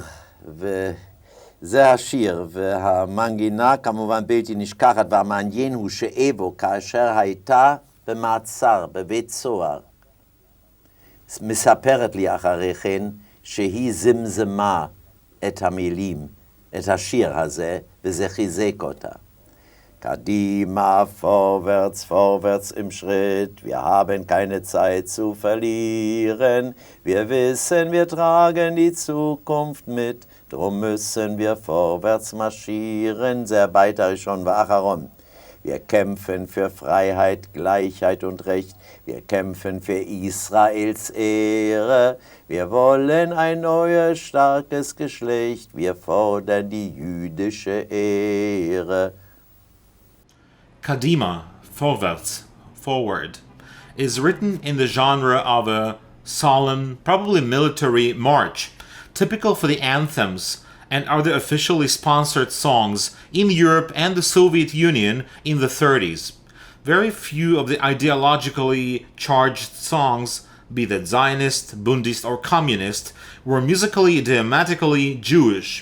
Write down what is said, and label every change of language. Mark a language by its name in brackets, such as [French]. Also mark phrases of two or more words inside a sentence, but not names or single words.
[Hebrew] וזה השיר, והמנגינה כמובן בלתי נשכחת, והמעניין הוא שאבו כאשר הייתה במעצר, בבית סוהר, מספרת לי אחרי כן שהיא זמזמה את המילים, את השיר הזה, וזה חיזק אותה. [German] Kadima, vorwärts, vorwärts im Schritt, wir haben keine Zeit zu verlieren. Wir wissen, wir tragen die Zukunft mit, drum müssen wir vorwärts marschieren. [Hebrew] זה הבית הראשון והאחרון. [German] Wir kämpfen für Freiheit, Gleichheit und Recht. Wir kämpfen für Israels Ehre. Wir wollen ein neues, starkes Geschlecht. Wir fordern die jüdische Ehre. Kadima, vorwärts, [English] forward, is written in the genre of a solemn, probably military march, typical for the anthems and other officially sponsored songs in Europe and the Soviet Union in the 30s. Very few of the ideologically charged songs, be that Zionist, Bundist, or Communist, were musically, idiomatically Jewish.